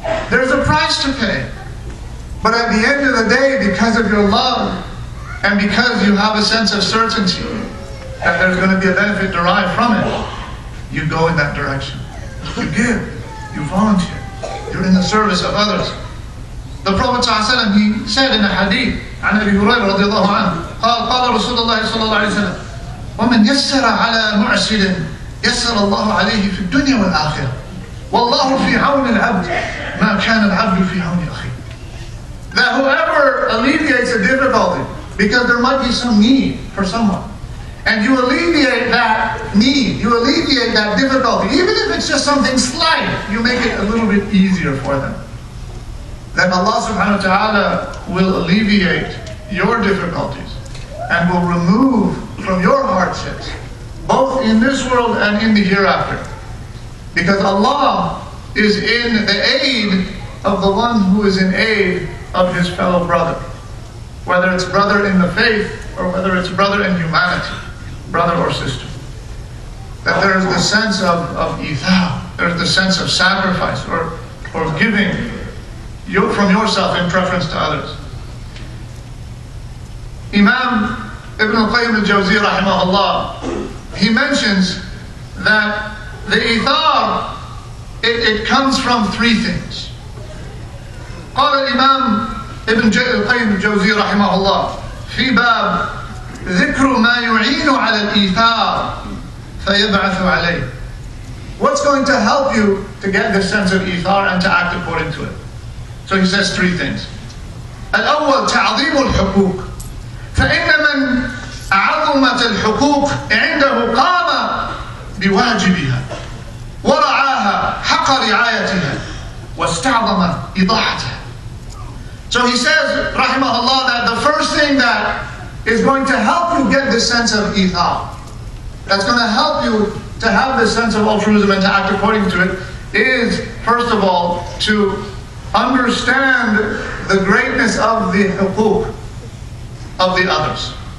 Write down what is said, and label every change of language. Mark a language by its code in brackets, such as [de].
[en] There's a price to pay. But at the end of the day, because of your love and because you have a sense of certainty that there's going to be a benefit derived from it, you go in that direction. You give. You volunteer. You're in the service of others. The Prophet ﷺ, he said in a hadith, [ar] عن أبي هريرة رضي الله عنه, قال رسول الله صلى الله عليه وسلم, ومن يسر على معسر يسر الله عليه في الدنيا والآخرة والله في عون العبد ما كان العبد في عون أخيه. [en] That whoever alleviates a difficulty, because there might be some need for someone, and you alleviate that need, you alleviate that difficulty, even if it's just something slight, you make it a little bit easier for them. Then Allah subhanahu wa ta'ala will alleviate your difficulties and will remove from your hardships, both in this world and in the hereafter. Because Allah is in the aid of the one who is in aid of his fellow brother. Whether it's brother in the faith or whether it's brother in humanity, brother or sister. That there is the sense of ithar, there's the sense of sacrifice or giving from yourself in preference to others. Imam Ibn al-Qayyim al-Jawzi rahimahullah, he mentions that the ithar, it comes from three things. [ar] قال الإمام ابن القيم الجوزي رحمه الله في باب ذكر ما يعين على الإيثار فيبعث عليه. [en] What's going to help you to get this sense of ithar and to act according to it? So he says three things. [ar] الأول تعظيم الحقوق فإن من عظمت الحقوق عنده قام بواجبها ورعاها حق رعايتها واستعظم إضاعتها. [en] So he says, rahimahullah, that the first thing that is going to help you get this sense of ithar, that's going to help you to have this sense of altruism and to act according to it, is, first of all, to understand the greatness of the huquq of the others.